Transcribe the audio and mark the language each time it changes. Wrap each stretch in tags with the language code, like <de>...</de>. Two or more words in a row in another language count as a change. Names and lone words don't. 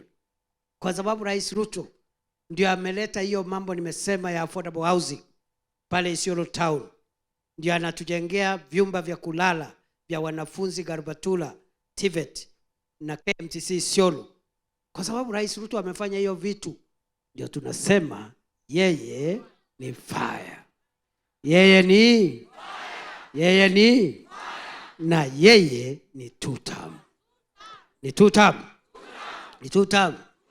<sw>Kwa sababu Rais Ruto ndio ameleta hiyo mambo nimesema ya</sw> <en>affordable housing</en> <sw>pale Isiolo town, ndio anatujengea vyumba vya kulala vya wanafunzi Garbatula, TVET na KMTC Isiolo. Kwa sababu Rais Ruto amefanya hiyo vitu, ndio tunasema yeye ni fire. Yeye ni fire. Yeye ni fire. Na yeye ni</sw> <en>two term.</en> <sw>Ni</sw> <en>two term. Ni two term.</en>